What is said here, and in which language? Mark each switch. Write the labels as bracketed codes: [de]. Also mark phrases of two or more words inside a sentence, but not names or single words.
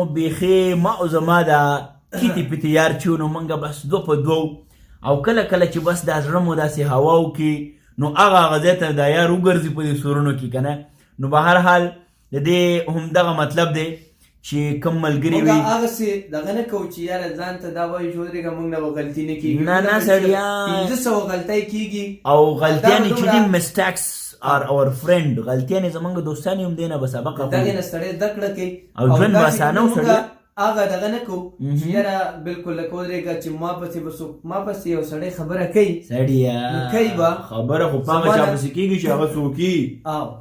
[ps] بیخي ما او زما دا کیتی پیتی یار چې نو موږ بس دو په دو او کله کله چې بس دا زړه مو داسې هواو کې نو هغه ځای ته دا یار وګرځي په دې سورونو کې که نه. نو به هر حال د دې همدغه مطلب دی چې کوم ملګري وي موږ هغسې دغه نه کوو چې یاره ځان ته دا وایو چې ودرېږه موږ نه به غلطي نه کېږي. نه سړیا 500 غلطۍ کېږي او غلطیانې چې دي [en] mistakes are our friend. [ps] غلطیانې زمونږ دوستان هم دی نه به سبق اخلي دغې نه سړی زده کړه کوي او ژوند به اسانه و سړیا. هغه دغه نه کوو چې یاره بلکل لکه ودرېږه چې ما پسې به څوک ما پسې یو سړی خبره کوي سړیا کوي به خبره خو په هغه چا پسې کېږي چې هغه څوک وي. او